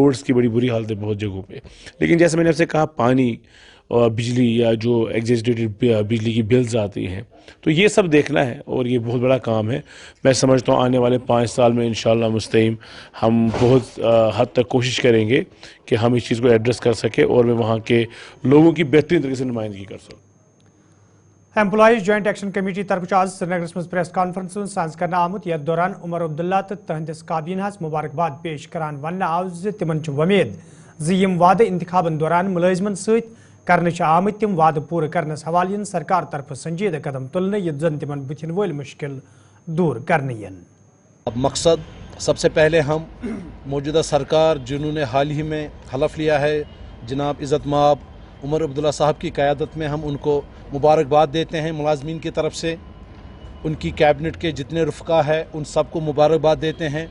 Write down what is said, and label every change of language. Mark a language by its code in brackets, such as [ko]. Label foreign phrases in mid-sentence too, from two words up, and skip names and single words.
[hi] रोड्स की बड़ी बुरी हालत है बहुत जगहों पे, लेकिन जैसे मैंने आपसे कहा, पानी और बिजली या जो एग्जेस्टेड बिजली की बिल्स आती हैं, तो ये सब देखना है और ये बहुत बड़ा काम है। मैं समझता हूँ आने वाले 5 साल में इंशाल्लाह मुस्तकीम हम बहुत हद तक कोशिश करेंगे कि हम इस चीज़ को एड्रेस कर सकें और मैं वहाँ के लोगों की बेहतरीन तरीके से नुमाइंदगी कर सकूँ। [ks] एम्प्लॉइज जॉइंट एक्शन कमेटी तरफ आज श्रीनगरस मज [en] press conference [ks] साज कर आमुत यथ दौरान उमर अब्दुल्ला तो तहंदिस काबीनास मुबारकबाद पेश करान वन आव तिमन वमेद यम वादे इंतखाबन दौरान मुलाजिमन सत कर आमत तम वादे पूरे करनस हवाले यन सरकार तरफ संजीदा कदम तुलने यथ जन तिमन बुथिन वल मुश्किल दूर करने यन। [hi] अब मकसद सबसे पहले हम मौजूदा सरकार जिन्होंने हाल ही में हलफ लिया है जनाब इज़्ज़त माब उमर अब्दुल्ला साहब की क़यादत में, हम उनको मुबारकबाद देते हैं मुलाजमीन की तरफ से। उनकी कैबिनेट के जितने रुफ़का है उन सबको मुबारकबाद देते हैं।